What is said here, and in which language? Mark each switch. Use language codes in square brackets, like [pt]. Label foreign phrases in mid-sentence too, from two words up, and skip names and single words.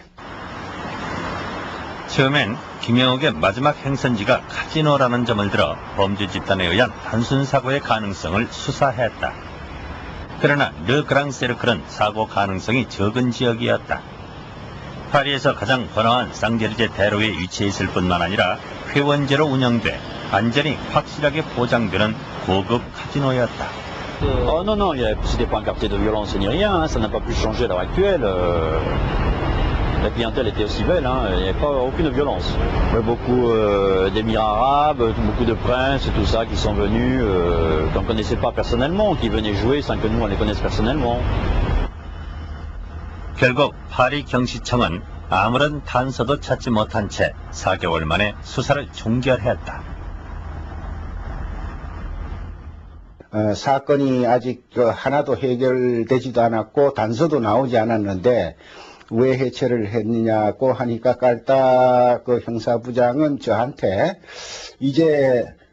[ko] 처음엔 김영옥의 마지막 행선지가 카지노라는 점을 들어 범죄 집단에 의한 단순 사고의 가능성을 수사했다. 그러나 르그랑 세르클은 사고 가능성이 적은 지역이었다. 파리에서 가장 번화한 쌍제르제 대로에 위치해 있을 뿐만 아니라 회원제로 운영돼 안전이 확실하게 보장되는 고급 카지노였다. [fr] Oh non, non, c'était pas un quartier de violence ni rien, hein, ça n'a pas pu changer à l'heure actuelle. La clientèle était aussi belle, hein, il n'y avait pas aucune violence. Il y a beaucoup d'émirats arabes, beaucoup de princes, tout ça qui sont venus, qu'on ne connaissait pas personnellement, qui venaient jouer sans que nous on les connaisse personnellement. [ko] 결국 파리 경시청은 아무런 단서도 찾지 못한 채 4개월 만에 수사를 종결했다. 사건이 아직 하나도 해결되지도 않았고 단서도 나오지 않았는데 왜 해체를 했느냐고 하니까 까르타 그 형사부장은 저한테 이제